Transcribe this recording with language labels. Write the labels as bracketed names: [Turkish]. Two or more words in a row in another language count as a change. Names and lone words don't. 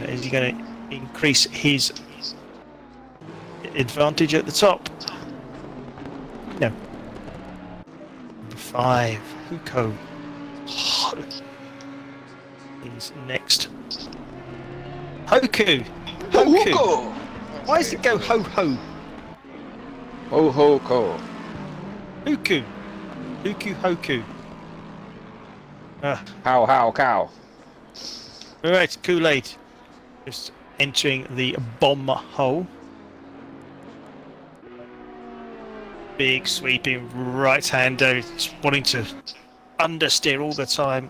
[English] Is he going to increase his advantage at the top? No. Number 5 Huko. He's next. Hoku! Hoku! Why does it go ho-ho? Ho-ho-ko. Huku! Huku Hoku. How, cow. Alright, Kool-Aid. Just entering the bomb hole. Big sweeping right-hander, wanting to understeer all the time.